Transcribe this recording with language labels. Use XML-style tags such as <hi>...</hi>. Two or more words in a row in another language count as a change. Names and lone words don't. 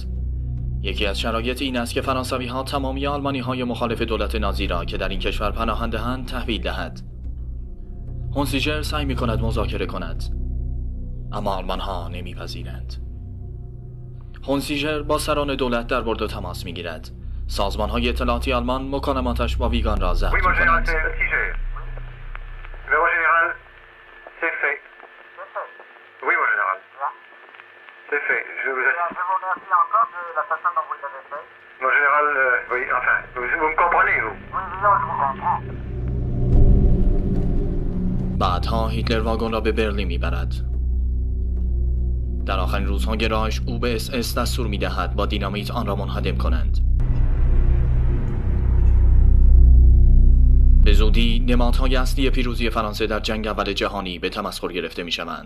<fa>یکی از شرایط این است که فرانسوی‌ها تمامی آلمانی‌های مخالف دولت نازی را که در این کشور پناه دهند تحویل دهد. هونسیژر سعی می‌کند مذاکره کند، اما آلمان‌ها نمی‌پذیرند. هونسیژر با سران دولت در برد و تماس می‌گیرد. سازمان‌های اطلاعاتی آلمان مکالماتش با ویگان را ضبط می‌کنند.</fa> <fr>C'est fait. Je vous remercie encore de la façon dont vous l'avez fait. Mon général, oui, enfin, vous me comprenez, vous? Oui, non, je vous comprends.</fr> <fa>بعدها هیتلر واگن را به برلین میبرد. در آخرین روزهای راهش او به SS دستور میدهد با دینامیت آن را منهدم کنند. به زودی نمادهای اصلی پیروزی فرانسه در جنگ اول جهانی به تمسخر گرفته میشوند.</fa>